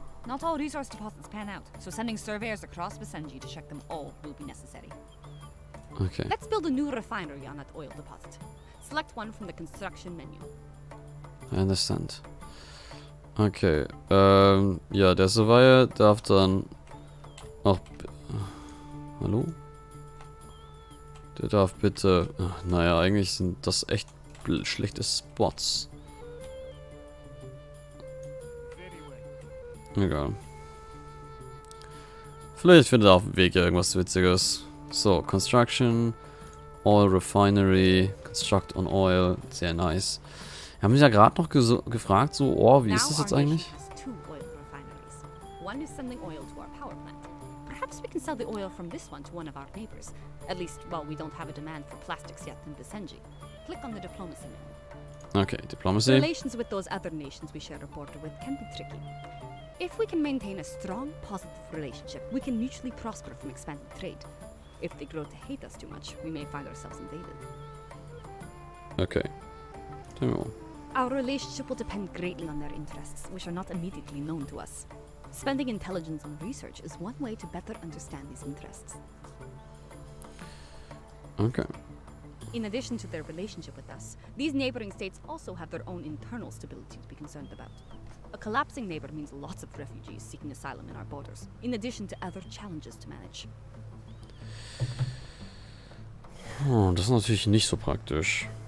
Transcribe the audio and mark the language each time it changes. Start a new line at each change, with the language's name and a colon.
English: Not all resource deposits pan out, so sending surveyors across Basenji to check them all will be necessary. Okay. Let's build a new refinery on that oil deposit. Select one from the construction menu. I understand.
German: Okay, ja, der Surveyor darf dann auch... Hallo? Der darf bitte... Naja, eigentlich sind das echt schlechte Spots. Egal. Vielleicht findet er auf dem Weg ja irgendwas Witziges. So, Construction, Oil Refinery, Construct on Oil, sehr nice. Wir haben mich ja gerade noch gefragt, so, oh, wie ist das jetzt eigentlich?
English: Two oil refineries. One is sending oil to our power plant. Perhaps we can sell the oil from this one to one of our neighbors. At least, while we don't have a demand for plastics yet in Basenji. Click on the diplomacy menu. Okay, Diplomacy. Relations with those other nations we share a border with can be tricky. If we can maintain a strong, positive relationship, we can mutually prosper from expanded trade. If they grow to hate us too much, we may find ourselves invaded. Okay. Tell me more. Our relationship will depend greatly on their interests, which are not immediately known to us. Spending intelligence on research is one way to better understand these interests. Okay. In addition to their relationship with us, these neighboring states also have their own internal stability to be concerned about. A collapsing neighbor means lots of refugees seeking asylum in our borders, in addition to other challenges to manage.
German: Oh, das ist natürlich nicht so praktisch.